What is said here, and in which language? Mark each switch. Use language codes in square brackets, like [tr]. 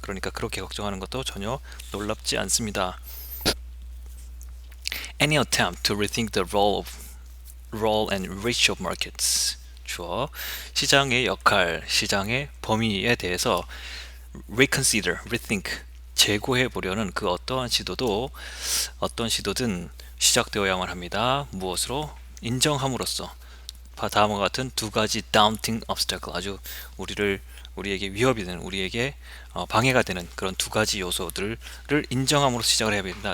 [ko] 그러니까 그렇게 걱정하는 것도 전혀 놀랍지 않습니다. [en] Any attempt to rethink the role and reach of markets. [ko] 주어, 시장의 역할, 시장의 범위에 대해서 [en] reconsider, rethink, [ko] 재고해 보려는 그 어떤 시도든 시작되어야만 합니다. 무엇으로? 인정함으로써. 다음과 같은 두 가지 [en] daunting obstacle, [ko] 아주 우리에게 위협이 되는, 우리에게 방해가 되는 그런 두 가지 요소들을 인정함으로 시작을 해야 됩니다.